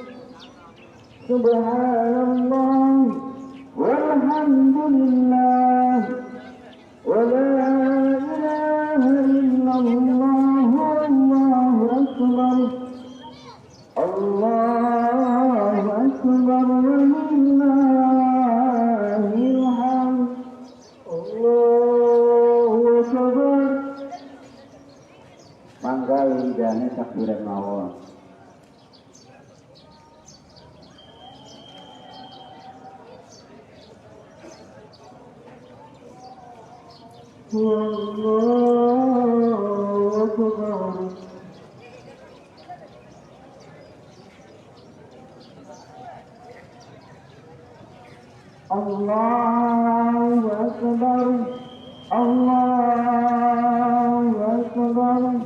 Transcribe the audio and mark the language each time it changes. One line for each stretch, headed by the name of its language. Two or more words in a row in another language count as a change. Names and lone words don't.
Arabic: سبحان الله والحمد لله ولا إله إلا الله والله أكبر الله أكبر ولله الحمد الله أكبر.
Javanese: Mangga widane takbiran mawon.
Arabic: الله أكبر الله أكبر الله أكبر